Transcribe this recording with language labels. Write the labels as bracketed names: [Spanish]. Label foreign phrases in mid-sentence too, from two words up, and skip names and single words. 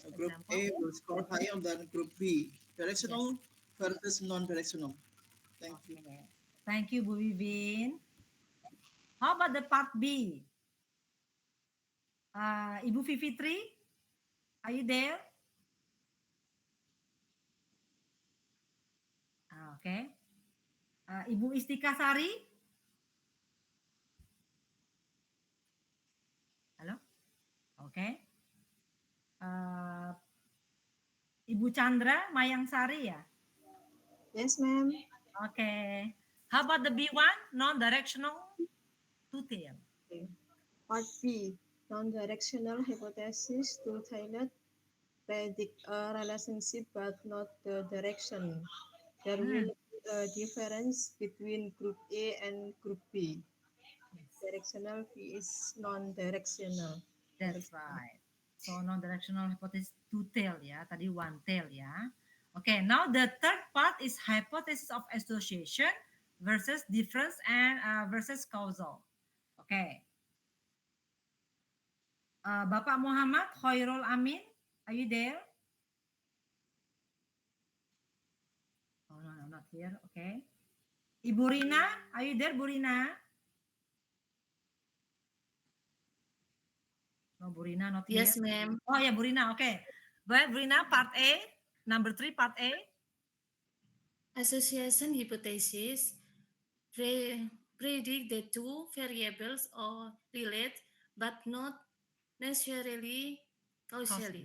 [English] Group A will score higher than Group B. Directional versus non-directional. Thank you. Thank you, Bu Vivin. How about the part B? Ibu Fifitri, are you there? Okay. Ibu Istikasari? Halo? Okay. Ibu Chandra Mayangsari ya? Yes, ma'am. Okay. How about the B1, non-directional two-tail? Okay. Part B, non-directional hypothesis, two-tailed, predict a relationship but not the direction. There will be a difference between Group A and Group B. Directional B is non-directional. That's right. So non-directional hypothesis two-tail ya, tadi one-tail ya. Okay, now the third part is hypothesis of association versus difference and versus causal. Okay. Bapak Muhammad Khairul Amin, are you there? Oh no, not here. Okay. Ibu Rina, are you there, Bu Rina? No, Bu Rina not here. Yes, ma'am. Oh yeah, Bu Rina. Okay. But Bu Rina, part A, number 3, part A. Association hypothesis predict the two variables are relate but not necessarily causally.